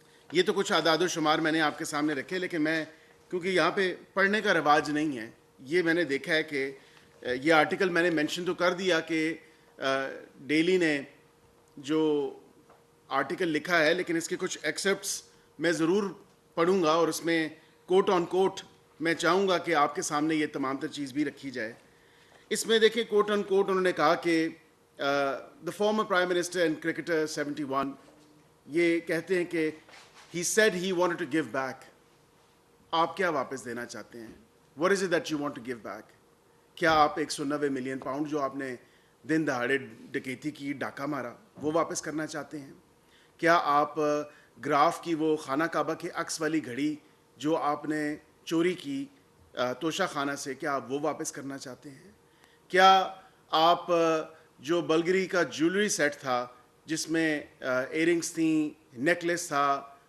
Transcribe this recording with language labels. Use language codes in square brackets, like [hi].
[ur] یہ تو کچھ اعداد و شمار میں نے آپ کے سامنے رکھے, لیکن میں کیونکہ یہاں پہ پڑھنے کا رواج نہیں ہے, یہ میں نے دیکھا ہے کہ یہ آرٹیکل میں نے مینشن تو کر دیا کہ ڈیلی نے جو آرٹیکل لکھا ہے, لیکن اس کے کچھ ایکسپٹس میں ضرور پڑھوں گا, اور اس میں کوٹ آن کوٹ میں چاہوں گا کہ آپ کے سامنے یہ تمام تر چیز بھی رکھی جائے. اس میں دیکھیں کوٹ آن کوٹ انہوں نے کہا کہ [en] the former prime minister and cricketer [ur] 71 یہ کہتے ہیں کہ [en] he said he wanted to give back. [ur] آپ کیا واپس دینا چاہتے ہیں؟ [en] What is it that you want to give back? [ur] کیا آپ 190 ملین پاؤنڈ جو آپ نے دن دہاڑے ڈکیتی کی, ڈاکہ مارا, وہ واپس کرنا چاہتے ہیں؟ کیا آپ گراف کی وہ خانہ کعبہ کے عکس والی گھڑی جو آپ نے چوری کی توشہ خانہ سے, کیا آپ وہ واپس کرنا چاہتے ہیں؟ کیا آپ جو بلگری کا جیولری سیٹ تھا جس میں ایئرنگس تھیں, نیکلیس تھا,